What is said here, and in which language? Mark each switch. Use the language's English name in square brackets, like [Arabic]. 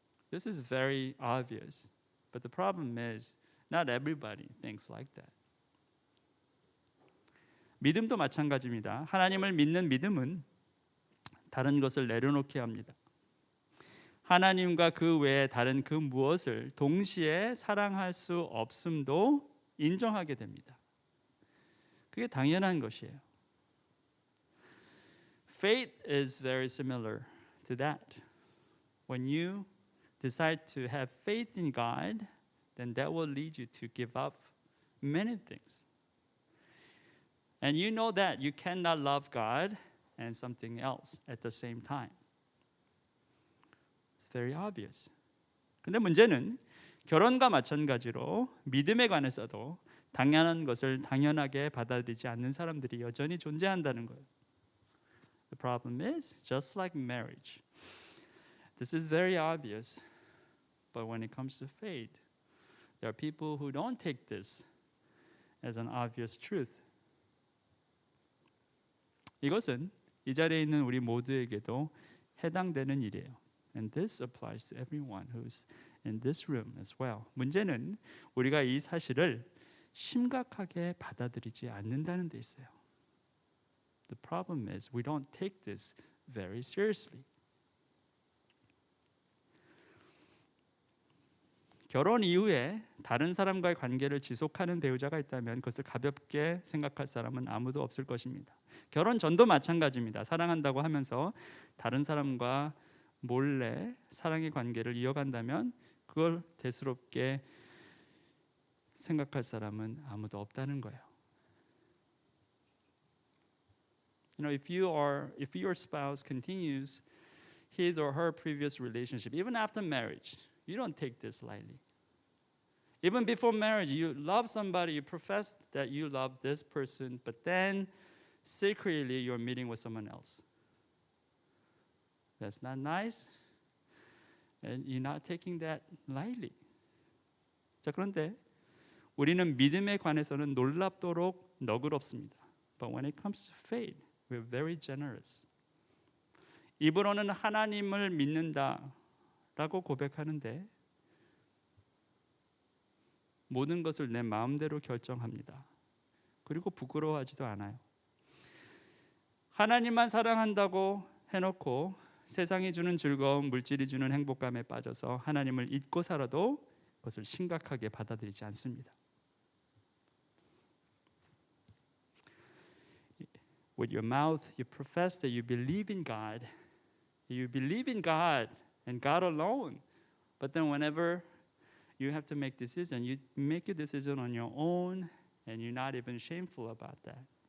[English] This is very obvious, but the problem is not everybody thinks like that. [Korean] 믿음도 마찬가지입니다. 하나님을 믿는 믿음은 다른 것을 내려놓게 합니다. 하나님과 그 외에 다른 그 무엇을 동시에 사랑할 수 없음도 인정하게 됩니다. 그게 당연한 것이에요. [English] Faith is very similar to that. When you decide to have faith in God, then that will lead you to give up many things. And you know that you cannot love God and something else at the same time. It's very obvious. [Korean] 근데 문제는 결혼과 마찬가지로 믿음에 관해서도 당연한 것을 당연하게 받아들이지 않는 사람들이 여전히 존재한다는 거예요. [English] The problem is, just like marriage, this is very obvious, but when it comes to faith, there are people who don't take this as an obvious truth. [Korean] 이것은 이 자리에 있는 우리 모두에게도 해당되는 일이에요. [English] And this applies to everyone who's in this room as well. [Korean] 문제는 우리가 이 사실을 심각하게 받아들이지 않는다는 데 있어요. [English] The problem is we don't take this very seriously. [Korean] 결혼 이후에 다른 사람과의 관계를 지속하는 배우자가 있다면 그것을 가볍게 생각할 사람은 아무도 없을 것입니다. 결혼 전도 마찬가지입니다. 사랑한다고 하면서 다른 사람과 몰래 사랑의 관계를 이어간다면 그걸 대수롭게 생각할 사람은 아무도 없다는 거예요. [English] If your spouse continues his or her previous relationship, even after marriage, you don't take this lightly. Even before marriage, you love somebody, you profess that you love this person, but then secretly you're meeting with someone else. That's not nice. And you're not taking that lightly. [Korean] 자, 그런데 우리는 믿음에 관해서는 놀랍도록 너그럽습니다. [English] But when it comes to faith, we're very generous. [Korean] 입으로는 하나님을 믿는다라고 고백하는데 모든 것을 내 마음대로 결정합니다. 그리고 부끄러워하지도 않아요. 하나님만 사랑한다고 해놓고 세상이 주는 즐거움, 물질이 주는 행복감에 빠져서 하나님을 잊고 살아도 그것을 심각하게 받아들이지 않습니다. [English] With your mouth, you profess that you believe in God. You believe in God and God alone. But then whenever you have to make decision, you make a decision on your own and you're not even shameful about that.